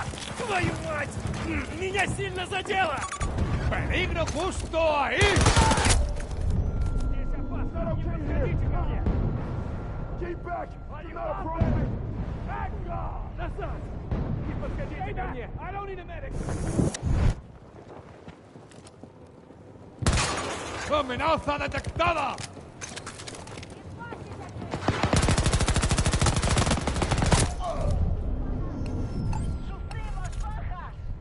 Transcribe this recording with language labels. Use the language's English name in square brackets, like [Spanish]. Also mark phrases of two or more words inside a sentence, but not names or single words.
[Russian] Твою мать! Меня сильно задело! [Spanish] ¡Peligro justo ahí! [Russian] Здесь опасно! Не подходите ко мне! Назад! Не подходите ко мне! [English] I don't need a medic! [Spanish] ¡Amenaza detectada! ¡Sufrimos bajas!